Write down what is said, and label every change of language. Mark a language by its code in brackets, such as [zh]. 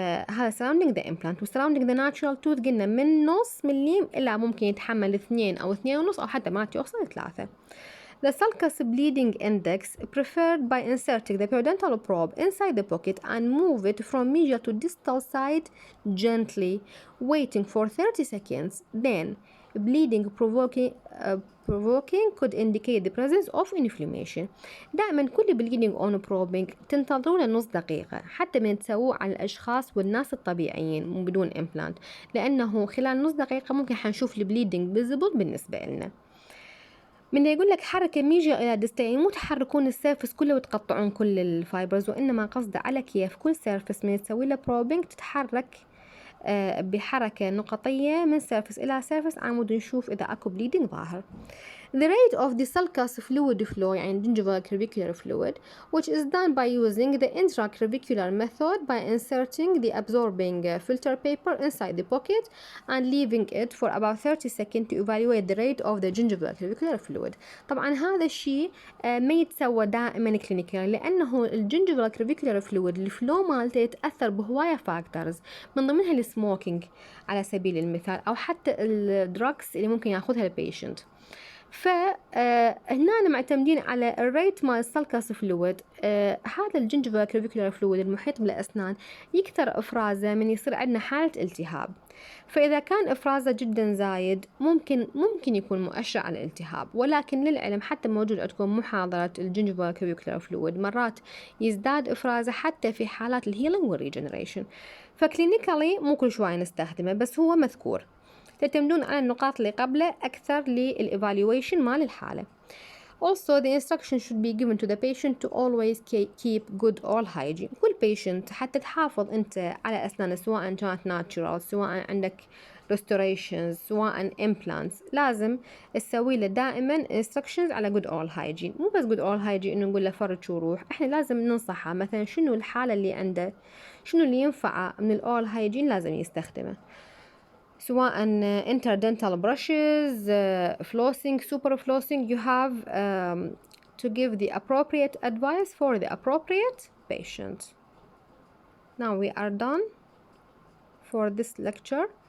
[ar] هذا [en] surrounding the implant [ar] و [en] surrounding the natural tooth [ar] قلنا من نص مليم إلى ممكن يتحمل 2 أو 2.5 أو حتى ما يوصل 3. [en] The sulcus bleeding index preferred by inserting the periodontal probe inside the pocket and move it from medial to distal side gently, waiting for 30 seconds. Then bleeding provoking could indicate the presence of inflammation. [ar] دائما كل bleeding on probing تنتظرون نص دقيقة حتى من تسووه على الأشخاص والناس الطبيعيين بدون implant، لأنه خلال نص دقيقة ممكن حنشوف البليدنج visible بالنسبة لنا. من يقول لك حركة ميجا إلى ديستا يعني مو تحركون السيرفس كله وتقطعون كل الفايبرز، وإنما قصده على كيف كل سيرفس من تسوي له probing تتحرك بحركة نقطية من سيرفس إلى سيرفس عمود نشوف إذا أكو bleeding ظاهر. [en] The rate of the sulcus fluid flow يعني gingival crevicular fluid which is done by using the intracrevicular method by inserting the absorbing filter paper inside the pocket and leaving it for about 30 seconds to evaluate the rate of the gingival crevicular fluid. [ar] طبعا هذا الشيء ما يتسوى دائما كلينيكال، لأنه الجنجيفال crevicular fluid الفلو مالته يتأثر بهواية فاكتورز من ضمنها السموكينج على سبيل المثال، أو حتى الدراكس اللي ممكن ياخذها البيشنت. فهنا معتمدين على الريت مال السلكس فلويد. هذا الجنجيفال كريفيكولار فلويد المحيط بالأسنان يكثر إفرازه من يصير عندنا حالة التهاب، فإذا كان إفرازه جدا زايد ممكن يكون مؤشر على الالتهاب. ولكن للعلم حتى موجود عندكم محاضرة الجنجيفال كريفيكولار فلويد مرات يزداد إفرازه حتى في حالات الهيلينج والريجنريشن، فكلينيكالي مو كل شوية نستخدمه، بس هو مذكور. تعتمدون على النقاط اللي قبله أكثر للإيفالويشن مال الحالة. [en] Also the instruction should be given to the patient to always keep good oral hygiene. [ar] كل patient حتى تحافظ أنت على أسنان سواء كانت natural سواء عندك restorations سواء implants، لازم تسوي له دائما instructions على [en] good oral hygiene. [ar] مو بس good oral hygiene إنه نقول له فرج وروح، إحنا لازم ننصحه مثلا شنو الحالة اللي عنده، شنو اللي ينفعه من الأورال hygiene لازم يستخدمه، سواء [en] interdental brushes, flossing, super flossing. You have to give the appropriate advice for the appropriate patient. Now we are done for this lecture.